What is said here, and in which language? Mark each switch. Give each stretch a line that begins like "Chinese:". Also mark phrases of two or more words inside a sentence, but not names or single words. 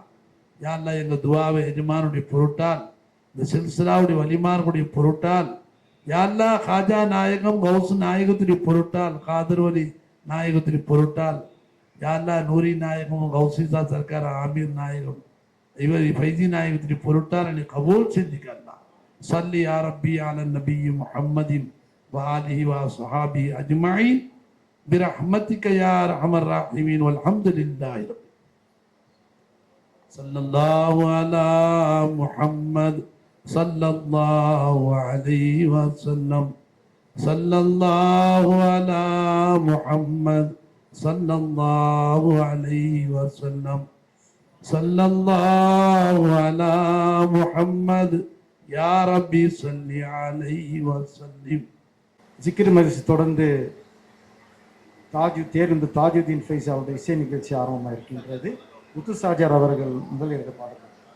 Arabic: يا الله
Tamil: எங்க துவாவை எஜமானுடைய பொருட்டால் இந்த சில்சிலாவுடைய வலிமார்களுடைய பொருட்டால்
Arabic: يا الله
Tamil: காஜா நாயகம் கௌஸ் நாயகத்துடைய பொருட்டால் காதர் வலி நாயகத்துடைய பொருட்டால்
Arabic: يا الله
Tamil: நூரி நாயகம் கௌசிசா சர்க்கார் ஆமீர் நாயகம் இவர் ஃபைசி நாயகத்துடைய பொருட்டால் என்னை கபூல் செஞ்சுக்க அல்லாஹ்.
Arabic: صل يا ربي على نبي محمد وآله وصحبه أجمعين برحمتك يا ارحم الراحمين والحمد لله صلى الله على محمد صلى الله عليه وسلم صلى الله على محمد صلى الله عليه وسلم صلى الله على محمد يا ربي صل عليه وسلم.
Tamil: ذكر மஜ்லிஸ் தொடர்ந்து தேர்ந்து தாஜுதீன் ஃபைஸ் அவருடைய இசை நிகழ்ச்சி ஆரம்பமாக இருக்கின்றது. முத்து சாஜார் அவர்கள் முதலில் பாடல்